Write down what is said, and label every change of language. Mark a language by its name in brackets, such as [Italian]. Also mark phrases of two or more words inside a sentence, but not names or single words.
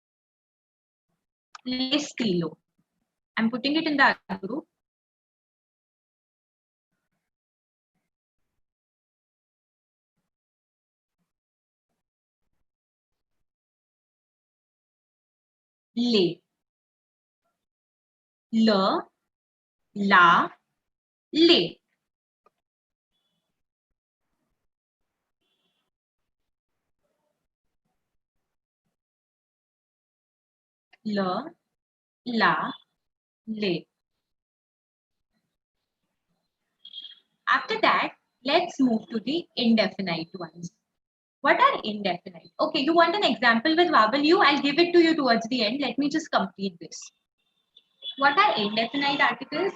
[English] Lay stilo. I'm putting it in the other group. Lay. La. La. Lay. La. La. Lay. After that, let's move to the indefinite ones. What are indefinite? Okay, you want an example with vowel U? I'll give it to you towards the end. Let me just complete this. What are indefinite articles?